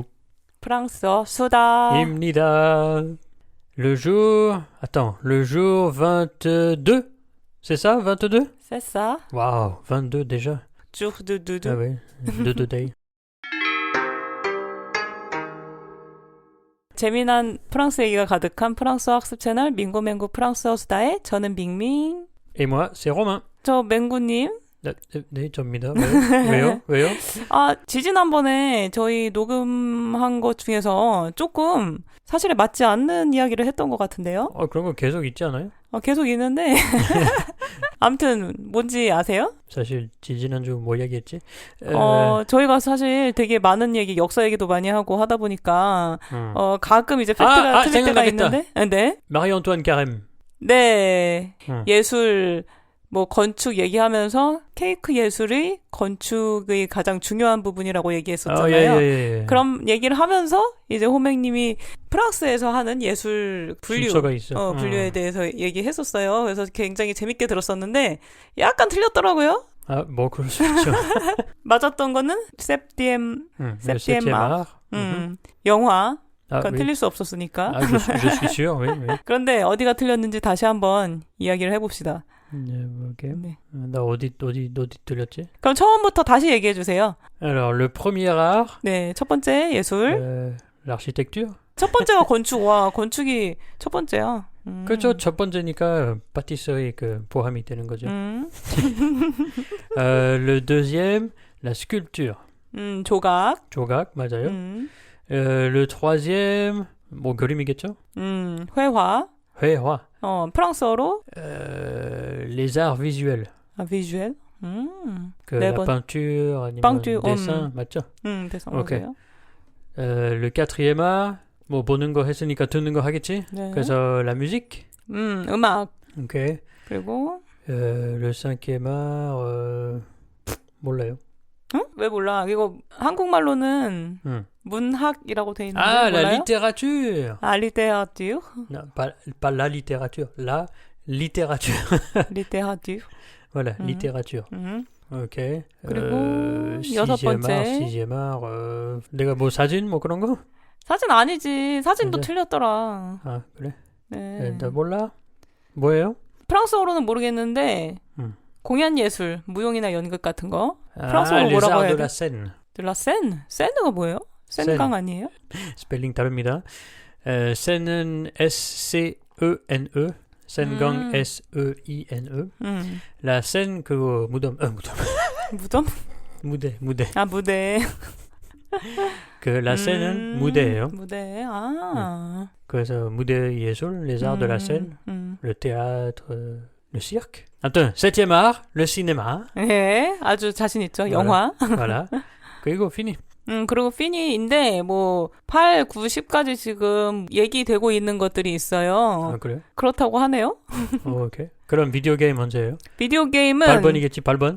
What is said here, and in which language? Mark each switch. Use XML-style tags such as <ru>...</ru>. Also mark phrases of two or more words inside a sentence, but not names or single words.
<ko>프랑스어 수다 입니다.</ko> <fr>Le jour le jour 22. C'est ça, 22? C'est ça Waouh, 22 déjà. jour de Ah oui, de day.</fr> <ko>재미난 프랑스 얘기가 가득한 프랑스어 학습 채널 민구맹구 프랑스어 수다에 저는 밍밍</ko> <fr>Et moi, c'est Romain.</fr> <ko>저 맹구님 네, 접니다. 왜요? 지지난번에 저희 녹음한 것 중에서 조금 사실에 맞지 않는 이야기를 했던 것 같은데요. 그런 거 계속 있지 않아요? 계속 있는데 아무튼 뭔지 아세요? 사실 지난주 뭐 얘기했지? 저희가 사실 되게 많은 얘기, 역사 얘기도 많이 하고 하다 보니까 가끔 이제 팩트가 틀릴 때가 있는데. 네. Marie-Antoine Carême. 네. 예술 뭐 건축 얘기하면서 케이크 예술이 건축의 가장 중요한 부분이라고 얘기했었잖아요. 예. 그럼 얘기를 하면서 이제 호맹님이 프랑스에서 하는 예술 순서가 있어. 분류에 대해서 얘기했었어요. 그래서 굉장히 재밌게 들었었는데 약간 틀렸더라고요. 뭐 그럴 수 있죠. 맞았던 거는</ko> <fr>septième art.</fr> <ko>영화. 그건 틀릴 수 없었으니까.</ko> <fr>je suis sûr, oui.</fr> <ko>그런데 어디가 틀렸는지 다시 한번 이야기를 해봅시다. 네, 볼게요. 네. 나 어디 들렸지? 그럼 처음부터 다시 얘기해 주세요.</ko> <fr>Alors, le premier art.</fr> <ko>네, 첫 번째 예술.</ko> <fr>l'architecture.</fr> <ko>첫 번째가 건축. 와, 건축이 첫 번째야. 그렇죠. 첫 번째니까 파티서리 포함이 되는 거죠.</ko> <fr>Le deuxième, la sculpture.</fr> <ko>조각. 조각, 맞아요. Le troisième, 뭐 그림이겠죠? 회화. 회화. 프랑스어로</ko> <fr>les arts visuels. visuel. la peinture,</fr> <ko>아니면 dessin, 맞죠?</ko> <fr>dessin</fr> <ko>오케이. 맞아요.</ko> <fr>le quatrième art,</fr> <ko>뭐 보는 거 했으니까 듣는 거 하겠지? 네.</ko> <fr>그래서 la musique.</fr> <ko>음악. 오케이. 그리고</ko> <fr>le cinquième art,</fr> <ko>몰라요. 왜 몰라? 이거 한국말로는 문학이라고 돼 있는데</ko> <fr>la</fr> <ko>몰라요?</ko> <fr>littérature. littérature. Non, pas la littérature, la littérature. littérature. Voilà, littérature.</fr> <ko>오케이. 그리고 여섯 번째.</ko> <fr>sixième art,</fr> <ko>내가 뭐 사진 뭐 그런 거? 사진 아니지. 사진도 진짜? 틀렸더라. 그래? 네. 나 몰라. 뭐예요? 프랑스어로는 모르겠는데 공연 예술, 무용이나 연극 같은 거. 프랑스어로</ko> <fr>les</fr> <ko>뭐라고</ko> <fr>arts</fr> <ko>해야</ko> <fr>de</fr> <ko>돼?</ko> <fr>la scène. de la Seine?</fr> <ko>세느가 뭐예요? 센강 아니에요? 스펠링 다릅니다. Seine S-C-E-N-E. 센강 S-E-I-N-E. La Seine 그거 무덤. 무덤? 무대. 무대. la Seine는 무대예요. 무대. 그래서 무대 예술,</ko> <fr>les arts de la scène, le théâtre, le cirque. 아무튼 septième art, le cinéma.</fr> <ko>네, 아주 자신 있죠. 영화.</ko> <fr>voilà. 그리고 fini.</fr> <ko>그리고 피니인데 뭐 8, 9, 10까지 지금 얘기되고 있는 것들이 있어요. 그래요? 그렇다고 하네요. 오케이. 그럼 비디오 게임 언제예요? 비디오 게임은 8번이겠지, 8번?</ko>